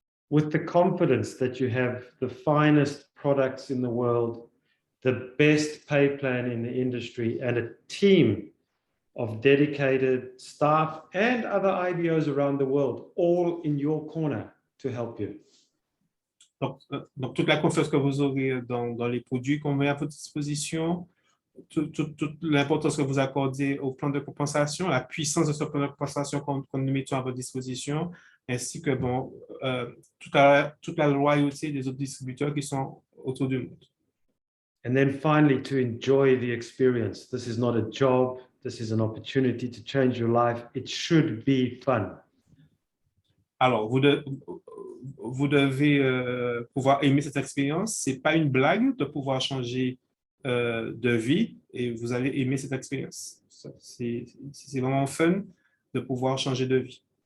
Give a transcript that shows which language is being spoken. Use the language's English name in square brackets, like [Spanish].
[English] With the confidence that you have the finest products in the world, the best pay plan in the industry, and a team of dedicated staff and other IBOs around the world, all in your corner to help you. [French] Donc toute la confiance que vous aurez dans les produits qu'on met à votre disposition, toute l'importance que vous accordez au plan de compensation, la puissance de ce plan de compensation qu'on nous mettons à votre disposition, ainsi que toute la loyauté des autres distributeurs qui sont autour du monde. [English] And then finally, to enjoy the experience. This is not a job. This is an opportunity to change your life. It should be fun. [French] Alors, vous devez pouvoir aimer cette expérience. Ce n'est pas une blague de pouvoir changer de vie et vous allez aimer cette expérience. C'est vraiment fun de pouvoir changer de vie.